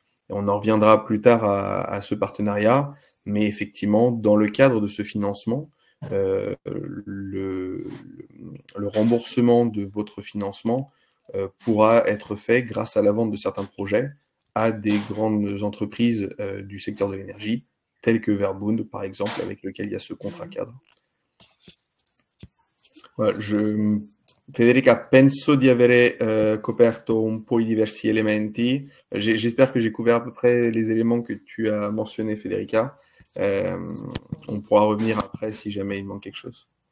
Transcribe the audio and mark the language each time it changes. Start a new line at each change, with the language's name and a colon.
French: Et on en reviendra plus tard à ce partenariat, mais effectivement, dans le cadre de ce financement, le remboursement de votre financement pourra être fait grâce à la vente de certains projets à des grandes entreprises du secteur de l'énergie, telles que Verbund, par exemple, avec lequel il y a ce contrat cadre.
Italian: Voilà, Federica, penso di avere coperto un po' I diversi elementi.
French: J'espère que j'ai couvert à peu près les éléments que tu as mentionnés, Federica. On pourra revenir après si jamais il manque quelque chose.